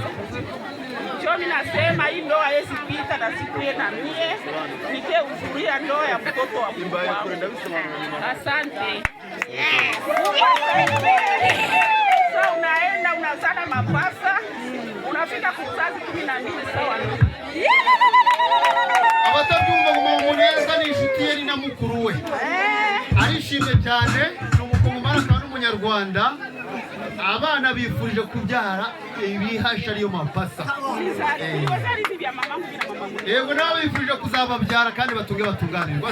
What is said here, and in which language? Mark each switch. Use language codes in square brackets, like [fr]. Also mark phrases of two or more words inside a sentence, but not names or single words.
[sw] Mimi nasema hii ndoa haiwezi pita na siku yeye na mie nikehudhuria ndoa ya mtoto wa mkuu wangu. Asante. Sasa unaenda unazana mapasa unafika kuzazi 12 sawa. [rw] Abatabyumva ngo Mama Muneza nishitiye ni na mukuru we. Arishimye cyane n'umukongomani kandi n'umunyarwanda. Abana bifurije kubyara ibihasha ariyo mapasa. Yego nawe bifurije kuzababyara kandi batunge batunganirwa.